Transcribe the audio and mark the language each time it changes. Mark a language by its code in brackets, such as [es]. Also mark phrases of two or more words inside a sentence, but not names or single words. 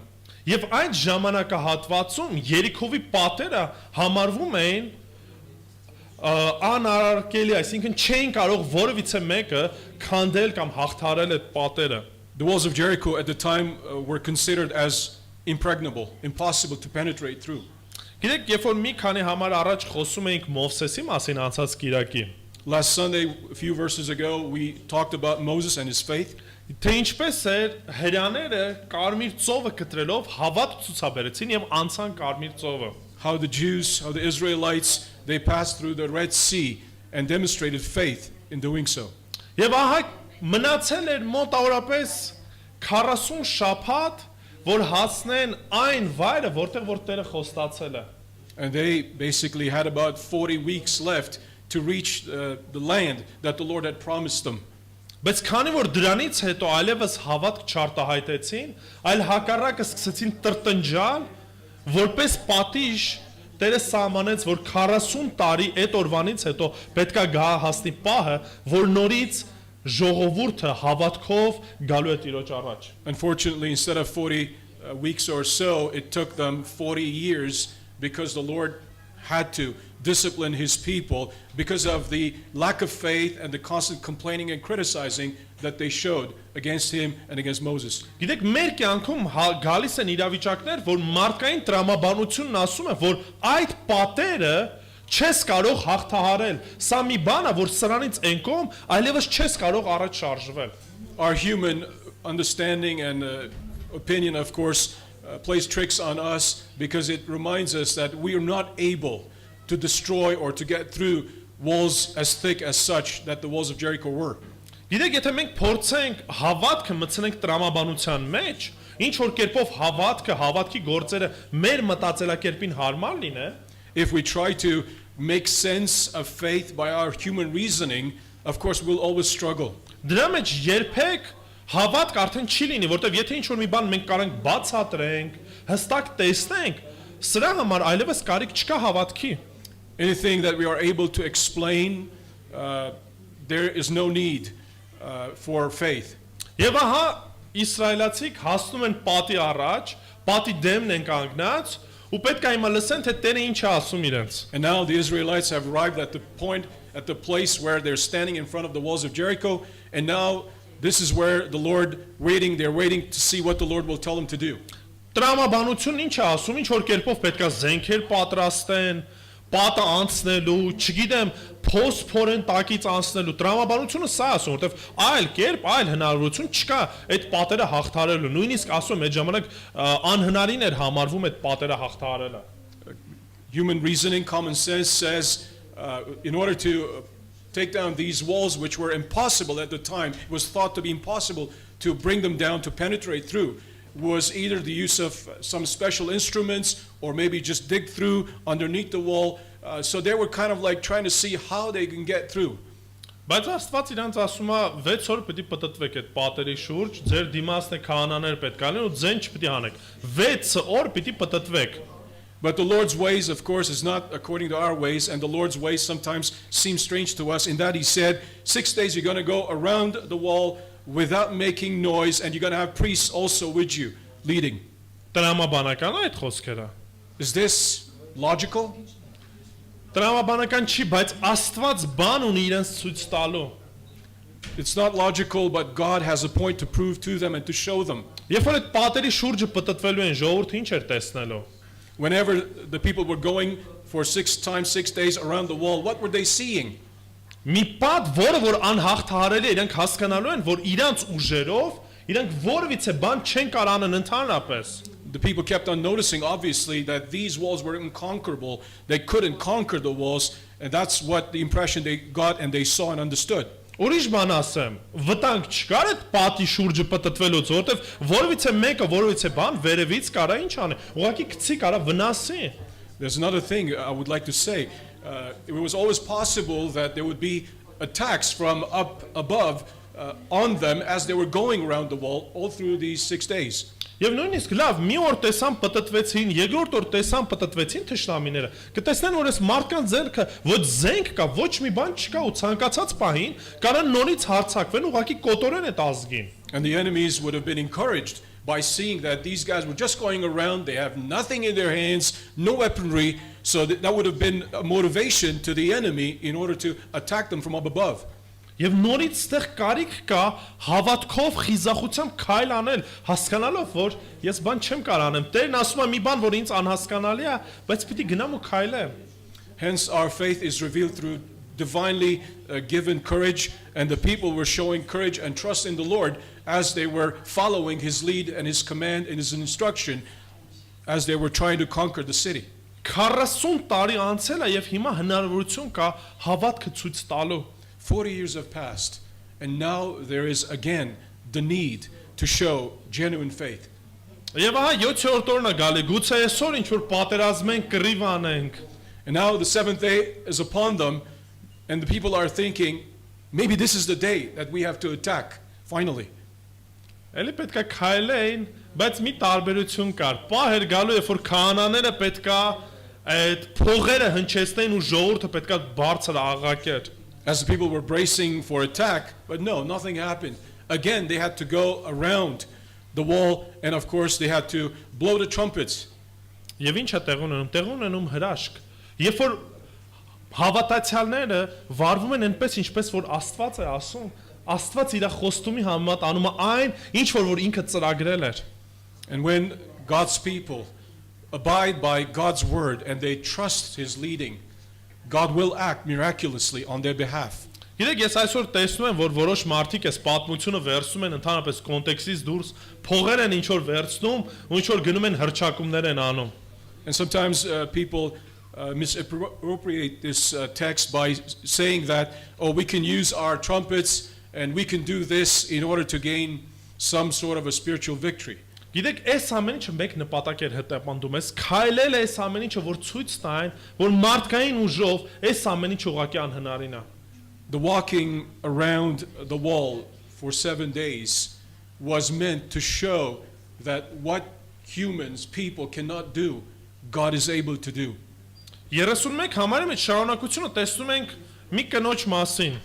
[hy] Եվ այդ ժամանակահատվածում Երիքովի պատերը համարվում էին անարարկելի, այսինքն չէին կարող որևիցե մեկը քանդել կամ հաղթարել այդ պատերը։ [en] The walls of Jericho at the time were considered as impregnable, impossible to penetrate through. [hy] Գիտեք, երբ որ մի քանի համար առաջ խոսում էինք Մովսեսի մասին անցած կիրակի, [en] Last Sunday, a few verses ago, we talked about Moses and his faith. [hy] թե ինչպես էր հրյաները կարմիր ծովը կտրելով հավատ ցուցաբերեցին եւ անցան կարմիր ծովը։ [en] How the Jews, how the Israelites, they passed through the Red Sea and demonstrated faith in doing so. [hy] Եվ ահա մնացել էր մոտավորապես 40 շաբաթ, որ հասնեն այն վայրը, որտեղ որ Տերը խոստացել է։ [en] And they basically had about 40 weeks left to reach the land that the Lord had promised them. [hy] Բայց քանի որ դրանից հետո այլևս հավատք չարտահայտեցին, այլ հակառակը սկսեցին տրտնջալ, որպես պատիժ Տերը սահմանեց, որ 40 տարի այդ օրվանից հետո պետքա գա հասնի պահը, որ նորից ժողովուրդը հավատքով գալու է Տիրոջ առաջ։ [en] Unfortunately, instead of 40 weeks or so, it took them 40 years because the Lord had to discipline his people because of the lack of faith and the constant complaining and criticizing that they showed against him and against Moses. [hy] Գիտեք, մեր կյանքում գալիս են իրավիճակներ, որ մարդկային տրամաբանությունն ասում է, որ այդ պատերը չես կարող հաղթահարել։ Սա մի բան է, որ սրանից ենկում այլևս չես կարող առաջ շարժվել։ [en] Our human understanding and opinion, of course, plays tricks on us because it reminds us that we are not able to destroy or to get through walls as thick as such that the walls of Jericho were. [hy] Գիտեք, եթե մենք փորձենք հավատքը մտցնենք տրամաբանության մեջ, ինչ որ կերպով հավատքի գործերը մեր մտածելակերպին հարմար լինեն, [en] If we try to make sense of faith by our human reasoning, of course we'll always struggle. [hy] դրա մեջ երբեք հավատք արդեն չի լինի, որտեղ եթե ինչ որ մի բան մենք կարենք բացատրենք, հստակ տեսնենք, սրա համար այլևս կարիք չկա հավատքի։ [en] Anything that we are able to explain, there is no need for faith. [hy] Եվ ահա իսրայելացիք հասնում են պատի առաջ, պատի դեմն են կանգնած, ու պետք է հիմա լսեն, թե Տերը ինչ է ասում իրենց։ [en] And now the Israelites have arrived at the point, at the place where they're standing in front of the walls of Jericho, and now this is where the Lord they're waiting to see what the Lord will tell them to do. [hy] Տրամաբանությունն ինչ է ասում, ինչ որ կերպով պետք է զենքեր պատրաստեն, պատը անցնելու, չգիտեմ, փոսփորեն տակից անցնելու, տրամաբանությունը սա ասում, որովհետև այլ կերպ, այլ հնարավորություն չկա այդ պատերը հաղթարելու, նույնիսկ ասում այդ ժամանակ անհնարին էր համարվում այդ պատերը հաղթարելը։ [en] Human reasoning, common sense says in order to take down these walls, which were impossible at the time, it was thought to be impossible to bring them down, to penetrate through, was either the use of some special instruments or maybe just dig through underneath the wall. So they were kind of like trying to see how they can get through. [hy] Բայց Աստված իրանց ասում է 6 օր պետք է պատտվեք այդ պատերի շուրջ, ձեր դիմացն է քահանաներ պետք է լինեն ու ձեն չպետք է հանեք։ 6 օր պետք է պատտվեք։ [en] But the Lord's ways, of course, is not according to our ways, and the Lord's ways sometimes seem strange to us in that he said, 6 days you're going to go around the wall without making noise, and you're going to have priests also with you, leading. [hy] Տրամաբանական է այդ խոսքերը։ [en] Is this logical? [hy] Տրամաբանական չի, բայց Աստված բան ունի իրենց ցույց տալու։ [en] It's not logical, but God has a point to prove to them and to show them. [hy] Երբ որ այդ պատերի շուրջը պատտվելու են, ժողովուրդը ինչ էր տեսնելու։ [en] Whenever the people were going for 6 times 6 days around the wall, what were they seeing? [hy] Մի պատ, որը որ անհաղթահարելի է, իրենք հասկանալու են, որ իրանց ուժերով իրենք որևիցե բան չեն կարող անեն ընդհանրապես։ [en] The people kept on noticing, obviously, that these walls were unconquerable. They couldn't conquer the walls, and that's what the impression they got and they saw and understood. [hy] Ուրիշ բան ասեմ, վտանգ չկար այդ պատի շուրջը պատտվելուց, որովհետև որևիցե մեկը որևիցե բան վերևից կարա ինչ անի, ուղղակի գցի կարա վնասի։ [en] There's another thing I would like to say. It was always possible that there would be attacks from up above on them as they were going around the wall all through these 6 days. [hy] Եվ նույնիսկ լավ, մի օր տեսան պատտվեցին, երկրորդ օր տեսան պատտվեցին թշնամիները։ Կտեսնեն, որ այս մարդկանց ձեռքը ոչ զենք կա, ոչ մի բան չկա ու ցանկացած պահին կարան նորից հարձակվեն, ուղղակի կոտորեն այդ ազգին։ [en] And the enemies would have been encouraged by seeing that these guys were just going around, they have nothing in their hands, no weaponry, so that would have been a motivation to the enemy in order to attack them from up above. [hy] Եվ նորից ստեղ կարիք կա հավատքով խիզախությամբ քայլ անել, հասկանալով, որ ես բան չեմ կարող անեմ։ Տերն ասում է մի բան, որ ինձ անհասկանալի է, բայց պիտի գնամ ու քայլեմ։ [en] Hence, our faith is revealed through divinely given courage, and the people were showing courage and trust in the Lord as they were following His lead and His command and His instruction as they were trying to conquer the city. [hy] 40 տարի անցել է եւ հիմա հնարավորություն կա հավատքը ցույց տալու։ [en] 40 years have passed, and now there is again the need to show genuine faith. [hy] Եվ ահա 7-րդ օրն է գալի, գուցե այսօր ինչ որ պատերազմենք, կռիվ անենք։ [en] And now the seventh day is upon them, and the people are thinking, maybe this is the day that we have to attack, finally. [hy] Էլի պետքա քայլեին, բայց մի տարբերություն կար։ Պահեր գալու երբ որ քահանաները պետքա այդ փողերը հնչեցնեն ու ժողովուրդը պետքա բարձր աղաղակեր։ [en] As the people were bracing for attack, but no, nothing happened. Again, they had to go around the wall, and of course they had to blow the trumpets. [hy] Եվ ինչ է տեղ ունենում։ Տեղ ունենում հրաշք։ Երբ որ հավատացյալները վարվում են այնպես, ինչպես որ Աստված է ասում, Աստված իր խոստումի համեմատ անում է այն, ինչ որ ինքը ծրագրել էր։ [en] And when God's people abide by God's word and they trust His leading, God will act miraculously on their behalf. [hy] Գիտեք, ես այսօր տեսնում եմ, որ որոշ մարդիկ այս պատմությունը վերցնում են ընդհանրապես կոնտեքստից դուրս, փողեր են ինչ որ վերցնում, ու ինչ որ գնում են հրճակումներ են անում։ [en] And sometimes people misappropriate this text by saying that, oh, we can use our trumpets and we can do this in order to gain some sort of a spiritual victory. [hy] Գիտեք, այս ամեն ինչը մեկ նպատակ էր հետապնդում, այս քայլել է այս ամեն ինչը, որ ցույց տային, որ մարդկային ուժով այս ամեն ինչ ուղղակի անհնարին է։ [en] The walking around the wall for 7 days was meant to show that what humans, people cannot do, God is able to do. [hy] 31 համարի մեջ շարունակությունը տեսնում ենք մի կնոջ մասին։